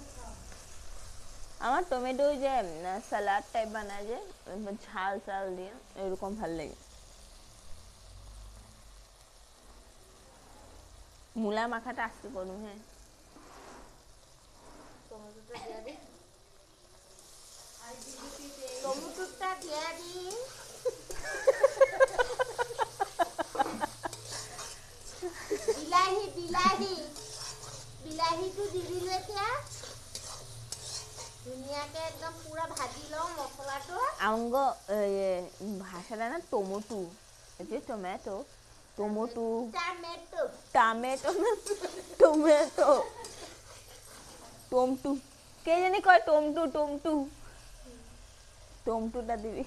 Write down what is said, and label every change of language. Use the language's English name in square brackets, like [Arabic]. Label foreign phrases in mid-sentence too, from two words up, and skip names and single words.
[Bangla] আমার টমেটো যে স্যালাড টাইপ বানায় যে ঝাল চাল দিয়ে, এরকম ভালো লাগে। মূলা মাখাটা আজকে করুন। হ্যাঁ, টমেটোটা দিয়ে দিই, টমেটোটা দিয়ে দিই। [Assamese] বিলাহি বিলাহি বিলাহিটো দি দিলে এতিয়া ধুনীয়াকে একদম পুৰা ভাজি লওঁ মছলাটো। [Bangla] আঙ্গ ভাষাটা না টমেটো, যে টমেটো, টমেটো, টমেটো টমেটো না টমেটো, টমটু কে জানি কয় টমটু, টমটু, টমটুটা দিবি।